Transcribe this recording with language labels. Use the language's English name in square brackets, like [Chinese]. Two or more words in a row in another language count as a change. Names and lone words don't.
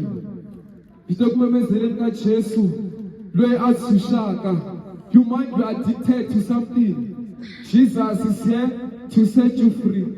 [Tsonga] Hi ta ku memezeleni ka Jesu loyi a tshunxaka. [English] You might be addicted to something. Jesus is here to set you free.